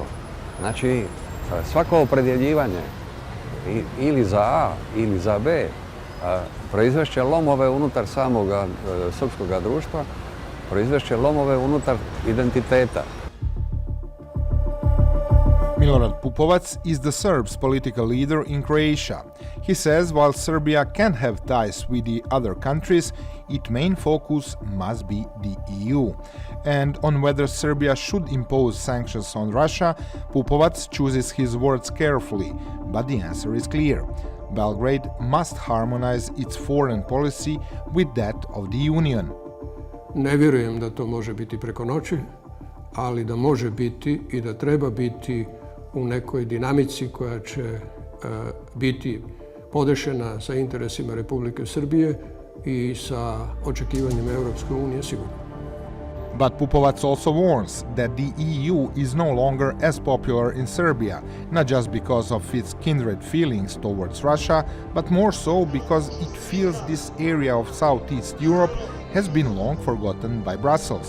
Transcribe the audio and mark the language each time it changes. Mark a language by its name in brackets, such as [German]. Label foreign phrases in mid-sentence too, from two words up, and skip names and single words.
[Serbian] Znači, svako opredjeljivanje ili za A ili za B proizvešće lomove unutar samog srpskog društva, proizvešće lomove unutar identiteta. [English] Milorad Pupovac is the Serbs' political leader in Croatia. He says while Serbia can have ties with the other countries, its main focus must be the EU. And on whether Serbia should impose sanctions on Russia, Pupovac chooses his words carefully, but the answer is clear. Belgrade must harmonize its foreign policy with that of the Union. [Serbian] Ne vjerujem da to može biti preko noći, ali da može biti i da treba biti u nekoj dinamici koja će biti podešena sa interesima Republike Srbije i sa očekivanjem Europske unije sigurno. [English] But Pupovac also warns that the EU is no longer as popular in Serbia, not just because of its kindred feelings towards Russia, but more so because it feels this area of Southeast Europe has been long forgotten by Brussels.